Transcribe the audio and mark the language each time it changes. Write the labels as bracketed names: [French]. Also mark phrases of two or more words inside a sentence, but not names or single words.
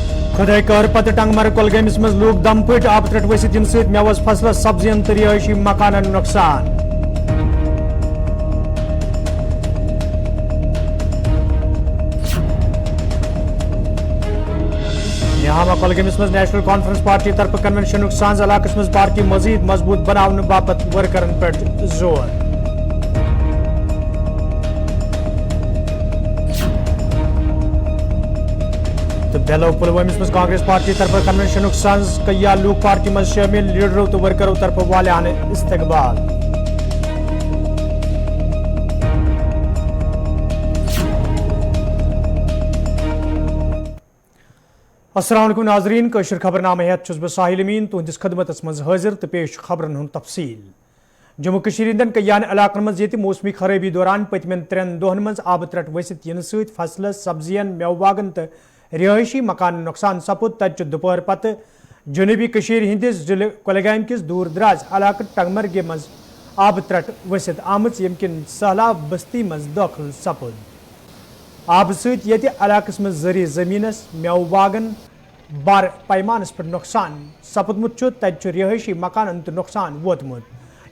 [Kashmiri] खुदाई कर पत टंगमर कुलगमस मज लूक दम पट आब त्रट वसित इन सत मेवस फसलस सब्जियन तो रिहायशी मकानन नुकसान। यहां कुलगमस मज नेशनल कॉन्फ्रेंस पार्टी तरफ कन्वेंशन सांझ इलाकस मज पार्टी मजीद मजबूत बनाने बापत वर्करन पे जोर। तो बेलो पुलवामिस मज कांग्रेस पार्टी तरफ कन्वेंशन सांझ कया लूक पार्टी मज शामिल लीडरों तो वर्करों तरफ वालियान इस्तकबाल। अस्सलाम वालेकुम नाजरीन, कशर खबरनामे हेत छुस बह साहिल अमीन तुहंदिस खदमतस मज हाजिर तो पेश खबरन हुंद तफसील। जम्मू कश्मीर हिंदन कयान इलाकन मज येति मौसमी खराबी दौरान पतमेन 3 दोहन मज आब त्रट वसित इन सत फसलस सब्जियन मेवबागन तो रिहायशी मकान नुकसान सपुद। तत दोपहर पत जनूबी कश्मीर हिंदिस जिले कुलगाम किस दूर दराज इलाक टंगमरगे मज आब त्रट वसित आमच यमकिन सहलाब बस्ती मज दाखिल सपुद। आब सत इलाकस मज जरी जमीनस मेवबागन बार पैमानस पर नुकसान सपुदमुत तत रिहायशी मकान तो नुकसान वोतमुत।